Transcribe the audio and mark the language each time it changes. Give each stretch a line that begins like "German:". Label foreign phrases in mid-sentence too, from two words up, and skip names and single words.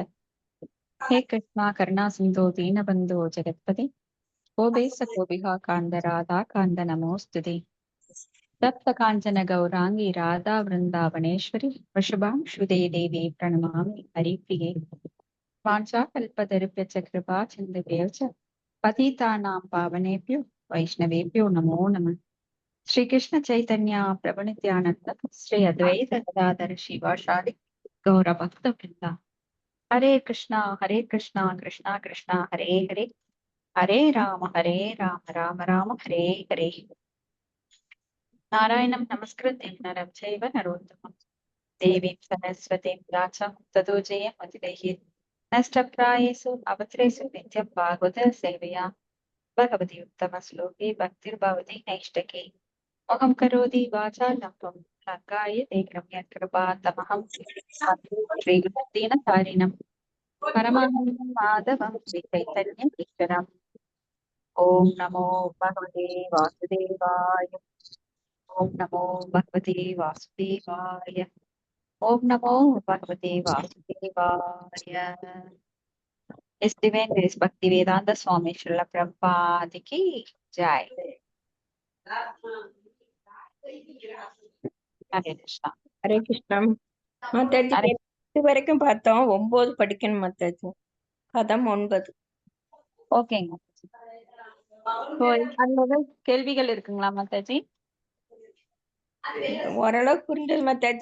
Sanskrit: हे कृष्णा करुणा सिंधु दीनबंधु जगत्पति गोपेश गोपिका कांद राधा कांद नमोस्तुते तप्त कांचन गौरांगी राधा वृंदावनेश्वरी वृषभांशुदे देवी प्रणमामि हरिप्रिये वाञ्छाकल्पतरुभ्यश्च कृपा सिन्धुभ्यो च पतितानां पावनेभ्यो वैष्णवेभ्यो नमो नमः। श्री कृष्ण चैतन्य प्रभु नित्यानंद श्री अद्वैत गदाधर शिवासादि गौर भक्त वृंदा हरे कृष्णा कृष्णा कृष्णा हरे हरे हरे राम राम राम हरे हरे। नारायणं नमस्कृत्य नरं चैव नरोत्तमं देवीं सरस्वतीं व्यासं ततो जयमुदितैः नष्टप्रायेषु अवसरेषु नित्यं भागवत सेवया भगवति उत्तमश्लोके भक्तिर्भवति नैष्टके अहं करोति वाचालं लङ्काय कृपातमहं श्रीगुरुदीनतारिणं परमानन्दं माधवं श्रीचैतन्येश्वरम् ओम नमो भगवते वासुदेवाय ओम नमो भगवते वासुदेवाय ओम नमो भगवते वासुदेवाय।
English: His Divine Grace भक्ति वेदांत स्वामी श्रील प्रभुपाद
Hindi: की जय।
Sanskrit: हरे कृष्णा।
Tamil: ஹரே கிருஷ்ணம். மாதாஜி
Sanskrit: हरे
Tamil: எட்டு வரைக்கும் பார்த்தோம். 9 படிக்கணும் மாதாஜி. பதம் 9. ஓகேங்க. கேள்விகள் இருக்குங்களா மாதாஜி? ஓரளவு புரிஞ்சது மாதாஜி.